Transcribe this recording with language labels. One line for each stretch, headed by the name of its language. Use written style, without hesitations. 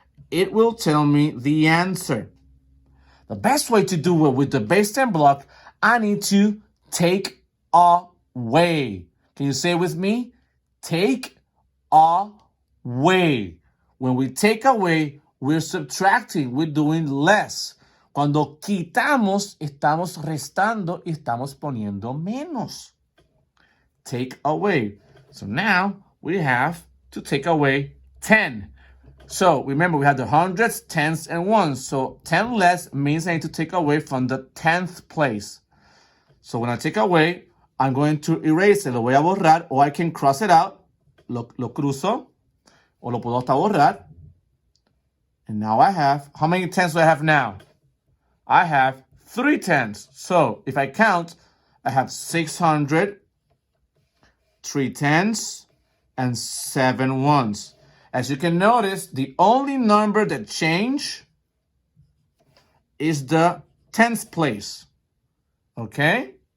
English: It will tell me the answer. The best way to do it with the base 10 block, I need to take away. Can you say it with me? Take away. When we take away, we're subtracting, we're doing less.
Spanish: Cuando quitamos, estamos restando y estamos poniendo menos.
English: Take away. So now we have to take away 10. So remember, we have the hundreds, tens, and ones. So 10 less means I need to take away from the 10th place. So when I take away, I'm going to erase it.
Spanish: Lo voy a borrar,
English: or I can cross it out.
Spanish: Lo cruzo, o lo puedo hasta borrar.
English: And now I have, how many tens do I have now? I have 3 tens. So if I count, I have 600, 3 tens, and 7 ones. As you can notice, the only number that changed is the 10th place. Okay?